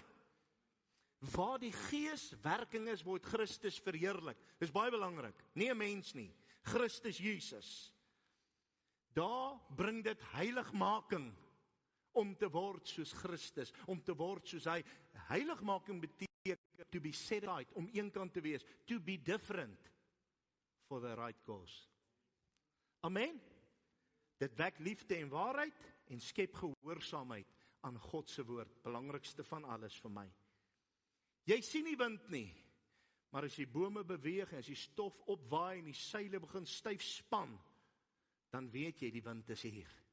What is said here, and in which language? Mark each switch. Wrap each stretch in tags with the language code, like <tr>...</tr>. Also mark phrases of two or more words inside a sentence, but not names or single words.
<af>Waar die Gees werking is, word Christus verheerlik. Dis baie belangrik, nie 'n mens nie, Christus Jesus. Daar bring dit heiligmaking, om te word soos Christus, om te word soos hy. Heiligmaking beteken</af> <en>to be set right,</en> <af>om eenkant te wees,</af> <en>to be different, for the right cause. Amen.</en> <af>Dit wek liefde en waarheid en skep gehoorsaamheid aan God se woord, belangrikste van alles vir my. Jy sien nie wind nie, maar as die bome beweeg en as die stof opwaai en die seile begin styf span, dan weet jy die wind is hier.</af>